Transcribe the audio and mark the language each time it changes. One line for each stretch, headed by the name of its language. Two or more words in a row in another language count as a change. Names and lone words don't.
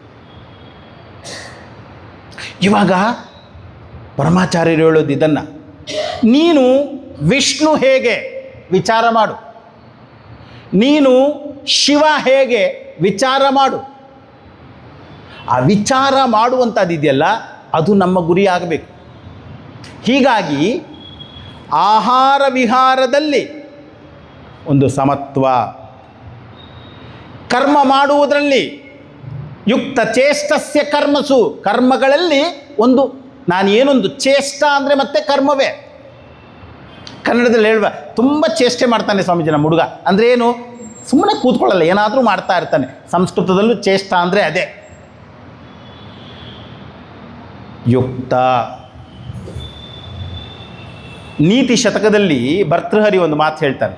Kannada: ಇವಾಗ ಪರಮಾಚಾರ್ಯರು ಹೇಳೋದು ಇದನ್ನು, ನೀನು ವಿಷ್ಣು ಹೇಗೆ ವಿಚಾರ ಮಾಡು, ನೀನು ಶಿವ ಹೇಗೆ ವಿಚಾರ ಮಾಡು. ಆ ವಿಚಾರ ಮಾಡುವಂಥದ್ದಿದೆಯಲ್ಲ ಅದು ನಮ್ಮ ಗುರಿ ಆಗಬೇಕು. ಹೀಗಾಗಿ ಆಹಾರ ವಿಹಾರದಲ್ಲಿ ಒಂದು ಸಮತ್ವ, ಕರ್ಮ ಮಾಡುವುದರಲ್ಲಿ
Sanskrit: ಯುಕ್ತ ಚೇಷ್ಟಸ್ಯ ಕರ್ಮಸು,
Kannada: ಕರ್ಮಗಳಲ್ಲಿ ಒಂದು ನಾನೇನೊಂದು ಚೇಷ್ಟ ಅಂದರೆ ಮತ್ತೆ ಕರ್ಮವೇ. ಕನ್ನಡದಲ್ಲಿ ಹೇಳುವ ತುಂಬ ಚೇಷ್ಟೆ ಮಾಡ್ತಾನೆ ಸ್ವಾಮೀಜಿ ನಮ್ಮ ಹುಡುಗ ಅಂದರೆ ಏನು? ಸುಮ್ಮನೆ ಕೂತ್ಕೊಳ್ಳಲ್ಲ, ಏನಾದರೂ ಮಾಡ್ತಾ ಇರ್ತಾನೆ. ಸಂಸ್ಕೃತದಲ್ಲೂ ಚೇಷ್ಟ ಅಂದರೆ ಅದೇ. ಯುಕ್ತ ನೀತಿ ಶತಕದಲ್ಲಿ ಭರ್ತೃಹರಿ ಒಂದು ಮಾತು ಹೇಳ್ತಾನೆ.